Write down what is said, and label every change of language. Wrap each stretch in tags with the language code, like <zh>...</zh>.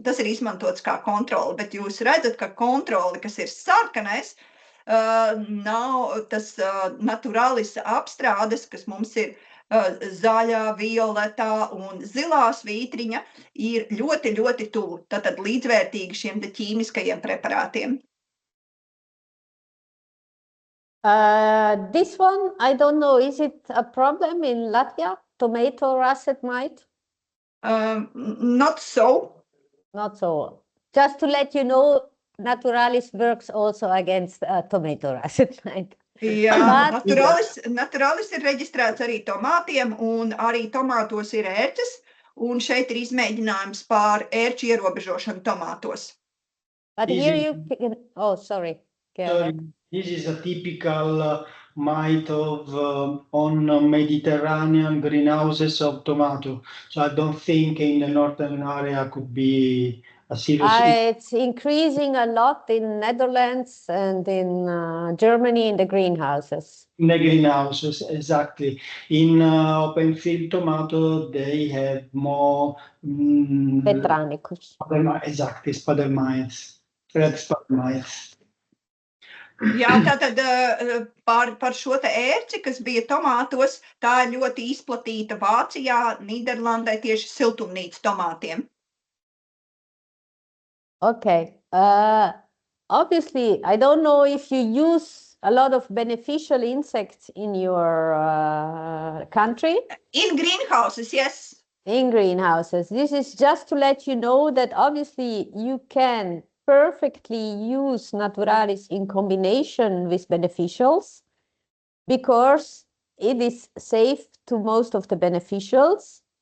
<lv>Tas ir izmantots kā kontroli, bet jūs redzat, ka kontroli, kas ir sarkanais, nav tas naturalis apstrādes, kas mums ir zaļā, violetā un zilā svītriņa, ir ļoti, ļoti tuvu, tātad līdzvērtīgi šiem ķīmiskajiem preparātiem.</lv> <en>This one, I don't know, is it a problem in Latvia, tomato russet mite? Not so. Not so. Just to let you know, Naturalis works also against tomato russet mite.</en> <lv>Jā, naturalis ir reģistrēts arī tomātiem, un arī tomātos ir ērces, un šeit ir izmēģinājums pār ērču ierobežošanu tomātos.</lv> <en>But here you can, oh, sorry. This is a typical mite of on Mediterranean greenhouses of tomato. So I don't think in the northern area could be a serious It's increasing a lot in Netherlands and in Germany in the greenhouses. In the greenhouses, exactly. In open field tomato, they have more Petranicus. Exactly, spider mites, red spider mites.</en> <lv>Jā, tātad par šo te ērci, kas bija tomātos, tā ir ļoti izplatīta Vācijā, Nīderlandē tieši siltumnīcas tomātiem.</lv> <en>Okay. Obviously, I don't know if you use a lot of beneficial insects in your country. In greenhouses, yes. In greenhouses. This is just to let you know that obviously you can perfectly use Naturalis in combination with beneficials because it is safe to most of the beneficials.</en>